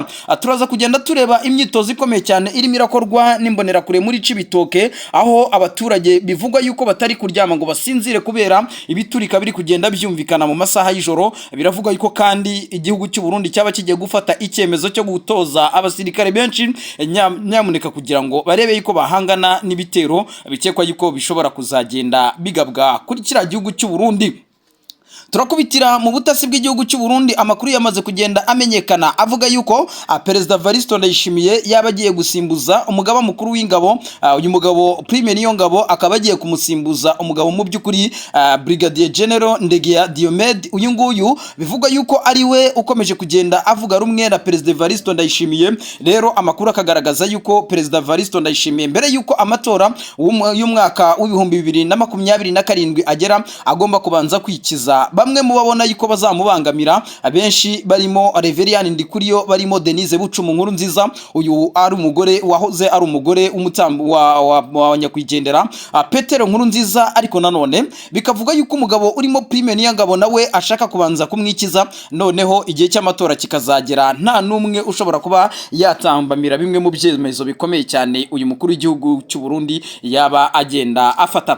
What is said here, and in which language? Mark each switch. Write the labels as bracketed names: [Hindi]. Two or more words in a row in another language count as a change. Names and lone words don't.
[Kinyarwanda] Turaza kugenda tureba imyitozo ikomeye cyane irimo irakorwa n'imbonera kure muri Cibitoke aho abaturage bivugwa yuko batari kuryama ngo basinzire kubera ibiturika biri kugenda byumvikana mu masaha y'ijoro. Biravugwa yuko kandi igihugu cy'u Burundi cyaba kigiye gufata icyemezo cyo gutoza abasirikare benshi nyamuneka kugira ngo barebe yuko bahangana n'ibitero bikekwa yuko bishobora kuzagenda bigabwa kuri kiriya gihugu cy'u Burundi. Turakubitira mu butasi bw'igihugu cy'u Burundi amakuru yamaze kugenda amenyekana avuga yuko Perezida Evaristo Ndayishimiye yabagiye gusimbuza umugaba mukuru w'ingabo uyu mugabo Prime Niyongabo akaba agiye kumusimbuza umugabo mu by'ukuri Brigadier General Ndegeya Diomede. Uyu nguyu bivugwa yuko ari we ukomeje kugenda avuga rumwe na Perezida Evaristo Ndayishimiye. Rero amakuru akagaragaza yuko Perezida Evaristo Ndayishimiye mbere yuko amatora y'umwaka w'ibihumbi 2027 agera agomba kubanza kwikiza bamwe mu babona yuko bazamubangamira abenshi barimo Reverien Ndikuriyo barimo Denise Bucumu nkuru nziza uyu ari umugore wahoze ari umugore umutambu wa nyakwigendera Petero nkuru nziza ariko nanone bikavuga yuko umugabo urimo Prime Niyongabo nawe ashaka kubanza kumwikiza noneho igihe cy'amatora kikazagera nta numwe ushobora kuba yatambamira bimwe mu byemezo bikomeye cyane uyu mukuru w'igihugu cy'u Burundi yaba agenda afata.